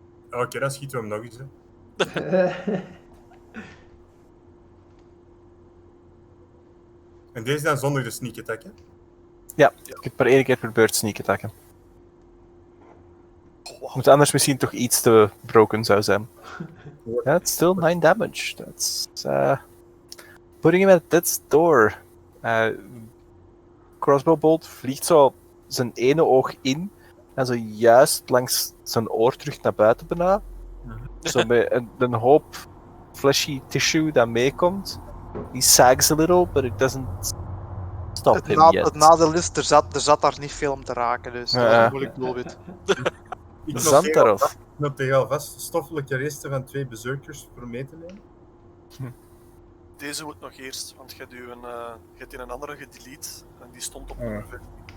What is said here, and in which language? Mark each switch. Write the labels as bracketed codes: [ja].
[nl] Oké, dan schieten we hem nog eens. Hè. En deze dan zonder de sneak attack, hè? Ja, ik heb maar 1 keer per beurt sneak attacken. Moet anders misschien toch iets te broken zou zijn. [en] That's still 9 damage. That's putting him at death's door. [nl] Crossbow bolt vliegt zo zijn ene oog in en zo juist langs zijn oor terug naar buiten bijna. Zo met een hoop fleshy tissue dat meekomt. [en] He sags a little, but it doesn't stop him yet. [nl] Het nadeel is, er zat daar niet veel om te raken, dus dat was een moeilijk doelwit. Ik Zantarov. noteer alvast stoffelijke resten van 2 berserkers voor mee te nemen. Deze moet nog eerst, want je hebt in een andere gedelete en die stond op nummer 15.